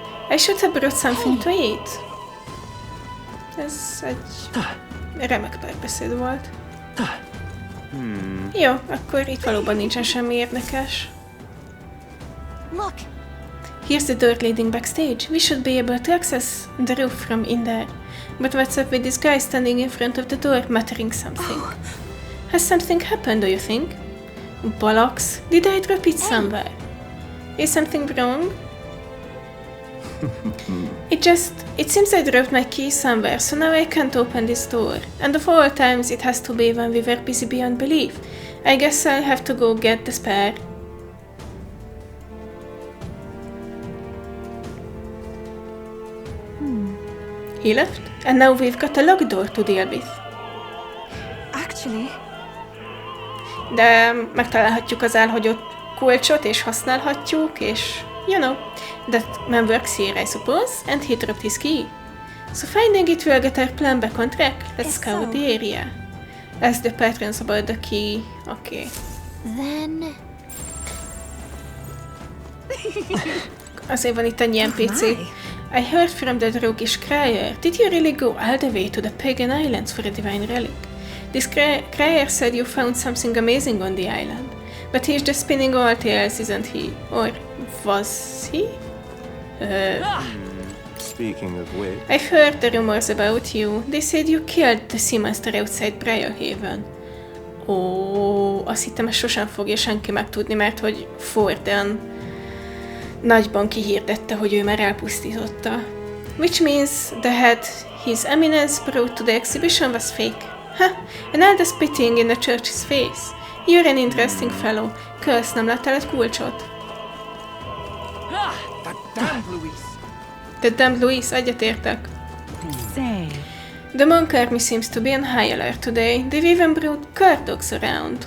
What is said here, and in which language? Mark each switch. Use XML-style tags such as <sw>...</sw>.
<en>I should have brought something to eat.</en> <hu>Ez egy remek párbeszéd volt. Jó, akkor itt valóban nincsen semmi érdekes.</hu> <en>Look, Here's the door leading backstage. We should be able to access the roof from in there. But what's up with this guy standing in front of the door muttering something? Has something happened, do you think? Bollocks. Did I drop it somewhere? Is something wrong? It seems I dropped my key somewhere, so now I can't open this door. And of all times, it has to be when we were busy beyond belief. I guess I'll have to go get the spare. He left, and now we've got a locked door to deal with. Actually...</en> <hu>De megtalálhatjuk az elhagyott kulcsot, és használhatjuk, és...</hu> <en>You know, that man works here, I suppose, and he dropped his key. So finding it will get our plan back on track. Let's scout the area. Ask the patrons about the key. Okay. Then...</en> <hu>Azért van itt ennyi NPC.</hu> <en>I heard from the roguish crier. Did you really go all the way to the pagan islands for a divine relic? This crier said you found something amazing on the island. But he's just spinning all tales, isn't he? Or was he? Speaking of which... I've heard the rumors about you. They said you killed the sea monster outside Briarhaven.</en> <hu>Ó, azt hittem, ezt sosem fogja senki megtudni, mert hogy Forden nagyban kihirdette, hogy ő már elpusztította.</hu> <en>Which means that his eminence brought to the exhibition was fake. Ha! And all the spitting in the church's face. You're an interesting fellow.</en> <hu>Kösz, nem láttál egy kulcsot?</hu> <en>The damned Louis, egyetértek. The monk army seems to be on high alert today. They've even brought guard dogs around.</en>